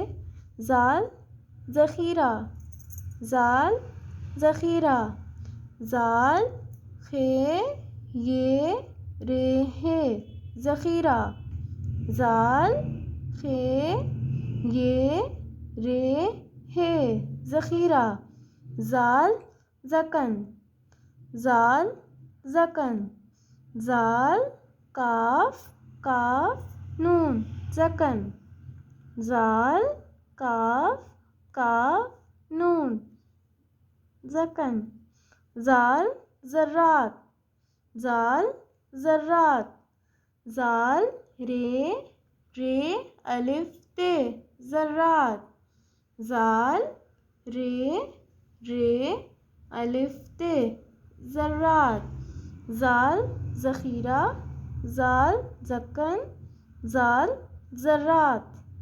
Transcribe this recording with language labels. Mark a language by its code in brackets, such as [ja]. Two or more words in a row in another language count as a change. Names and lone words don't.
[ur] زال ذخیرہ، زال ذخیرہ، زال خے یہ رے ہے ذخیرہ، زال خے یہ رے ہے ذخیرہ، زال زکن، زال زکن، زال کاف کاف نون زکن، زال کاف کاف نون زکن، زال ذرات، زال ذرات، زال رے رے الف تے ذرات، زال رے رے الف تے ذرات، زال ذخیرہ، زال زکن، زال ذرات۔